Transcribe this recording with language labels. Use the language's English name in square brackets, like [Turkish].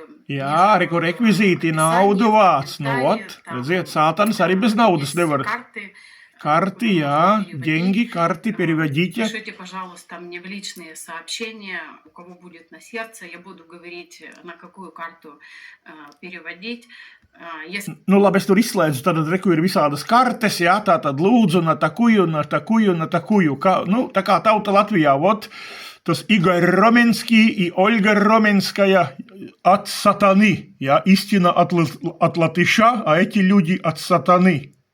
[Latvian] Jā, reku rekvizīti, naudu vāc. Nu, ot, redziet, sātanis arī bez naudas nevar. [Russian] Карты, ja, деньги, карты, переводите. Пишите, пожалуйста, мне в личные сообщения, у кого будет на сердце, я буду говорить, на какую карту переводить. [Latvian] Nu, labi, es tur izslēdzu, tad reku ir visādas kartes, jā, tā tad lūdzu [Russian] na takuju. [Latvian] Nu, tā kā tauta Latvijā, vot, tas [Russian] Igor Romenski и Ольга Роменская от сатаны, ja, истина от латыша, а эти люди от сатаны.